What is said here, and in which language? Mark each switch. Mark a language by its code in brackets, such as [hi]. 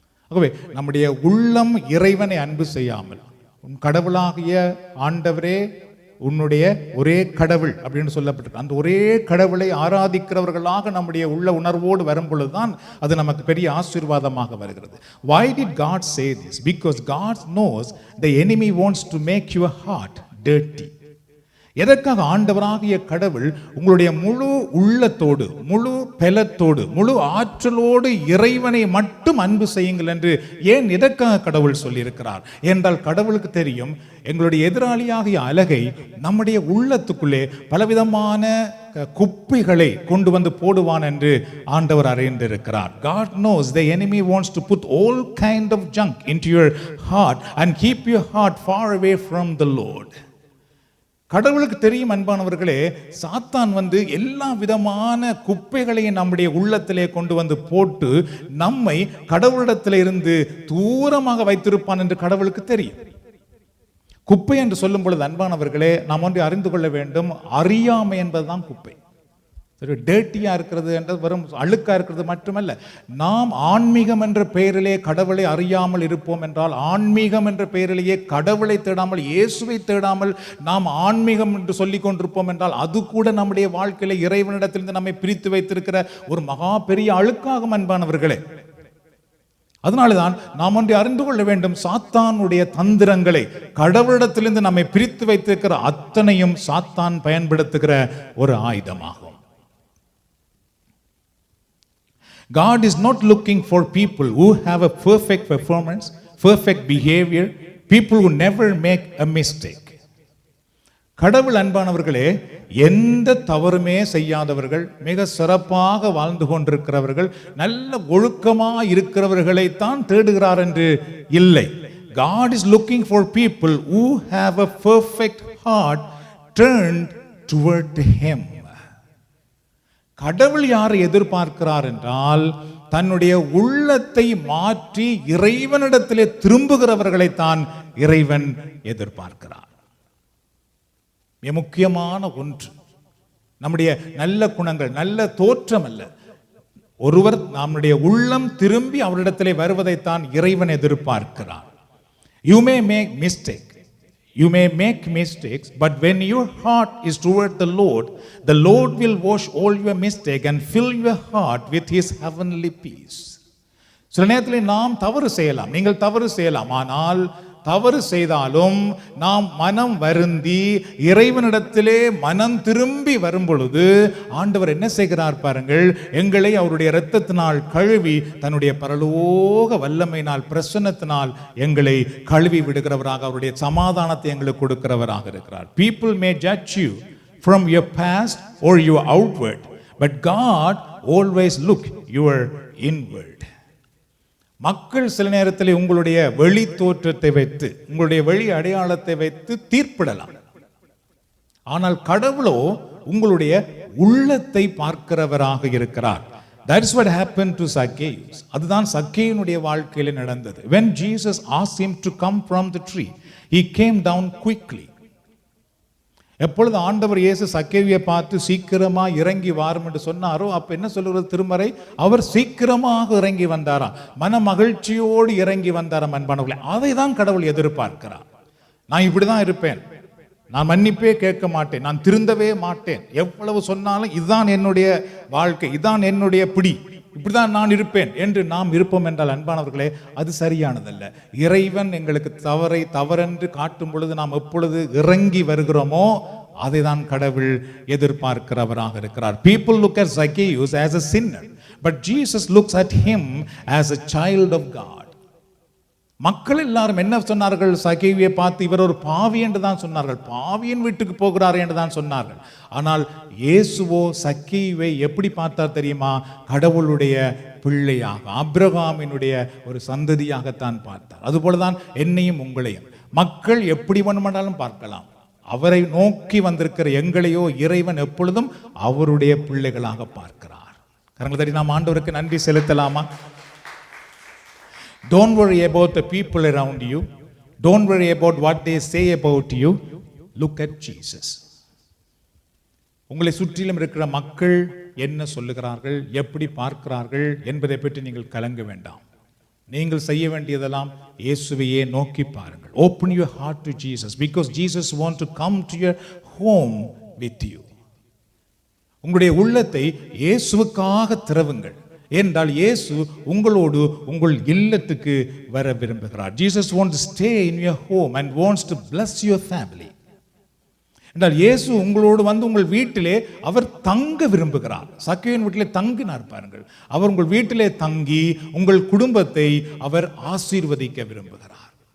[ta] ஆகவே நம்முடைய உள்ளம் இறைவனை அன்பு செய்யாமல், உன் கடவுளாகிய ஆண்டவரே உன்னுடைய ஒரே கடவுள் அப்படின்னு சொல்லப்பட்டிருக்கு. அந்த ஒரே கடவுளை ஆராதிக்கிறவர்களாக நம்முடைய உள்ள உணர்வோடு வரும் பொழுதுதான் அது நமக்கு பெரிய ஆசீர்வாதமாக வருகிறது. [en] Why did God say this? Because God knows the enemy wants to make your heart dirty. [ta] எதற்காக ஆண்டவராகிய கடவுள் உங்களுடைய முழு உள்ளத்தோடு, முழு பலத்தோடு, முழு ஆற்றலோடு இறைவனை மட்டும் அன்பு செய்யுங்கள் என்று ஏன் எதற்காக கடவுள் சொல்லியிருக்கிறார் என்றால், கடவுளுக்கு தெரியும் எங்களுடைய எதிராளியாகிய அலகை நம்முடைய உள்ளத்துக்குள்ளே பலவிதமான குப்பைகளை கொண்டு வந்து போடுவான் என்று ஆண்டவர் அறிந்திருக்கிறார். [en] God knows the enemy wants to put all kind of junk into your heart and keep your heart far away from the Lord. [ta] கடவுளுக்கு தெரியும் அன்பானவர்களே, சாத்தான் எல்லா விதமான குப்பைகளையும் நம்முடைய உள்ளத்திலே கொண்டு போட்டு நம்மை கடவுளிடத்திலே இருந்து தூரமாக வைத்திருப்பான் என்று கடவுளுக்கு தெரியும். குப்பை என்று சொல்லும் பொழுது அன்பானவர்களே, நாம் ஒன்றை அறிந்து கொள்ள வேண்டும். அறியாமை என்பதுதான் குப்பை. டேர்ட்டியா இருக்கிறது என்றது வெறும் அழுக்கா இருக்கிறது மட்டுமல்ல. நாம் ஆன்மீகம் என்ற பெயரிலே கடவுளை அறியாமல் இருப்போம் என்றால், ஆன்மீகம் என்ற பெயரிலேயே கடவுளை தேடாமல் இயேசுவை தேடாமல் நாம் ஆன்மீகம் என்று சொல்லிக் கொண்டிருப்போம் என்றால், அது கூட நம்முடைய வாழ்க்கையில இறைவனிடத்திலிருந்து நம்மை பிரித்து வைத்திருக்கிற ஒரு மகா பெரிய அழுக்காகும் அன்பானவர்களே. அதனால்தான் நாம் ஒன்றை அறிந்து கொள்ள வேண்டும். சாத்தானுடைய தந்திரங்களை, கடவுளிடத்திலிருந்து நம்மை பிரித்து வைத்திருக்கிற அத்தனையும் சாத்தான் பயன்படுத்துகிற ஒரு ஆயுதமாகும். [en] God is not looking for people who have a perfect performance, perfect behavior, people who never make a mistake. [ta] கடவுள் அன்பானவர்களே, எந்த தவறுமே செய்யாதவர்கள், மிக சிறப்பாக வாழ்ந்து கொண்டிருக்கிறவர்கள், நல்ல ஒழுக்கமாக இருக்கிறவர்களைத்தான் தேடுகிறார் என்று இல்லை. [en] God is looking for people who have a perfect heart turned toward him. [ta] கடவுள் யாரை எதிர்பார்க்கிறார் என்றால், தன்னுடைய உள்ளத்தை மாற்றி இறைவனிடத்திலே திரும்புகிறவர்களைத்தான் இறைவன் எதிர்பார்க்கிறார். மிக முக்கியமான ஒன்று, நம்முடைய நல்ல குணங்கள், நல்ல தோற்றம் அல்ல. ஒருவர் நம்முடைய உள்ளம் திரும்பி அவரிடத்திலே வருவதைத்தான் இறைவன் எதிர்பார்க்கிறார். [en] You may make mistake. You may make mistakes, but when your heart is toward the Lord will wash all your mistake and fill your heart with his heavenly peace. [ta] சில நேரத்தில் நாம் தவறு செய்யலாம், நீங்கள் தவறு செய்யலாம். ஆனால் தவறு செய்தாலும் நாம் மனம் வருந்தி இறைவனிடத்திலே மனம் திரும்பி வரும் பொழுது ஆண்டவர் என்ன செய்கிறார் பாருங்கள், எங்களை அவருடைய இரத்தத்தினால் கழுவி தன்னுடைய பரலோக வல்லமையினால் பிரசன்னத்தினால் எங்களை கழுவி விடுகிறவராக, அவருடைய சமாதானத்தை எங்களுக்கு கொடுக்கிறவராக இருக்கிறார். [en] People may judge you from your past or your outward, but God always look your inward. [ta] மக்கள் சில நேரத்தில் உங்களுடைய வெளி தோற்றத்தை வைத்து, உங்களுடைய வெளி அடையாளத்தை வைத்து தீர்ப்பிடலாம். ஆனால் கடவுளோ உங்களுடைய உள்ளத்தை பார்க்கிறவராக இருக்கிறார். [en] That is what happened to Zacchaeus. [ta] அதுதான் சக்கேயுனுடைய வாழ்க்கையில் நடந்தது. [en] When Jesus asked him to come from the tree, he came down quickly. [ta] எப்பொழுது ஆண்டவர் இயேசு சக்கேயுவை பார்த்து சீக்கிரமா இறங்கி வாரும் என்று சொன்னாரோ, அப்ப என்ன சொல்லுகிறது திருமறை, அவர் சீக்கிரமாக இறங்கி வந்தாராம், மன மகிழ்ச்சியோடு இறங்கி வந்தாராம். அன்பானவர்களே, அதை தான் கடவுள் எதிர்பார்க்கிறார். நான் இப்படிதான் இருப்பேன், நான் மன்னிப்பே கேட்க மாட்டேன், நான் திருந்தவே மாட்டேன், எவ்வளவு சொன்னாலும் இதுதான் என்னுடைய வாழ்க்கை, இதுதான் என்னுடைய பிடி, இப்படிதான் நான் இருப்பேன் என்று நாம் இருப்போம் என்றால் அன்பானவர்களே, அது சரியானதல்ல. இறைவன் எங்களுக்கு தவறை தவறென்று காட்டும் பொழுது நாம் எப்பொழுது இறங்கி வருகிறோமோ அதை தான் கடவுள் எதிர்பார்க்கிறவராக இருக்கிறார். [en] People look at Zacchaeus as a sinner, but Jesus looks at him as a child of God. [ta] மக்கள் எல்லாரும் என்ன சொன்னார்கள்? சக்கேயுவை பார்த்து இவர் ஒரு பாவி என்று தான் சொன்னார்கள், பாவியின் வீட்டுக்கு போகிறார் என்று தான் சொன்னார்கள். ஆனால் இயேசுவோ சக்கேயுவை எப்படி பார்த்தார் தெரியுமா? கடவுளுடைய பிள்ளையாக, ஆபிரகாமினுடைய ஒரு சந்ததியாகத்தான் பார்த்தார். அதுபோலதான் என்னையும் உங்களையும் மக்கள் எப்படி வேணுமானாலும் பார்க்கலாம், அவரை நோக்கி வந்திருக்கிற எங்களையோ இறைவன் எப்பொழுதும் அவருடைய பிள்ளைகளாக பார்க்கிறார். கரங்களை தட்டி நாம் ஆண்டவருக்கு நன்றி செலுத்தலாமா? [en] Don't worry about the people around you. Don't worry about what they say about you. Look at Jesus. [ta] உங்களை சுற்றிலும் இருக்கிற மக்கள் என்ன சொல்லுகிறார்கள், எப்படி பார்க்கிறார்கள் என்பதை பற்றி நீங்கள் கலங்க வேண்டாம். நீங்கள் செய்ய வேண்டியதெல்லாம் இயேசுவையே நோக்கி பாருங்கள். [en] Open your heart to Jesus, because Jesus wants to come to your home with you. [ta] உங்களுடைய உள்ளத்தை இயேசுவுக்காக திறவுங்கள். என்றால் இயேசு உங்களோடு உங்கள் இல்லத்துக்கு வர விரும்புகிறார். [en] Jesus wants to stay in your home and wants to bless your family. [ta] என்றால் இயேசு உங்களோடு உங்கள் வீட்டிலே அவர் தங்க விரும்புகிறார். சக்கேயுவின் வீட்டிலே தங்கினார் பாருங்கள். அவர் உங்கள் வீட்டிலே தங்கி உங்கள் குடும்பத்தை அவர் ஆசீர்வதிக்க விரும்புகிறார்.